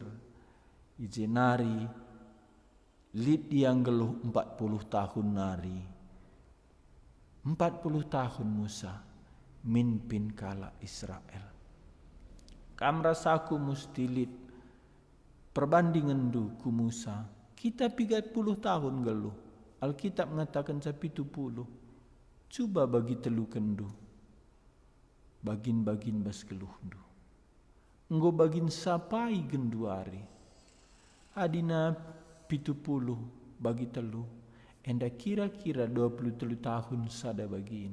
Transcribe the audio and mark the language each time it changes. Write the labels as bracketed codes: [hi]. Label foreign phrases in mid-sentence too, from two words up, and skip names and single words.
[btx] Ije nari lid yang geluh 40 tahun nari. 40 tahun Musa mimpin kala Israel. Kam rasaku musti lid perbandingan du ku Musa. Kita 30 tahun geluh. [id] Alkitab mengatakan 70. [btx] Coba bagi telu kendu. Bagin bas geluh du. Enggo bagin sapai genduari. Adina 70 bagi telu. Enda kira-kira 23 tahun sada bagin.